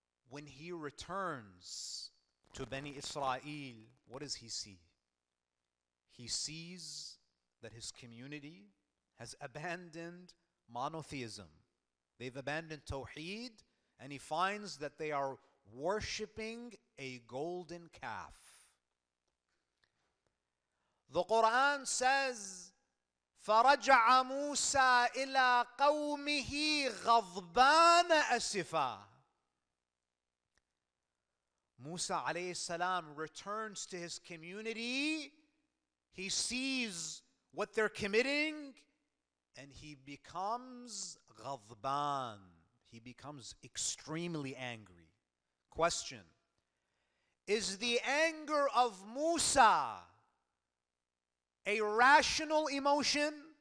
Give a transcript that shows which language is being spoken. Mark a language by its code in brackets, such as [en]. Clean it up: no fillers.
[en] When he returns to Bani Israel, what does he see? He sees that his community has abandoned monotheism. They've abandoned Tawheed, and he finds that they are worshipping a golden calf. The Quran says, [ar] فَرَجَعَ مُوسَى إِلَىٰ قَوْمِهِ غَضْبَانَ أَسِفًا. [en] Musa alayhi salam returns to his community. He sees what they're committing, and he becomes ghadban. He becomes extremely angry. Question: is the anger of Musa a rational emotion?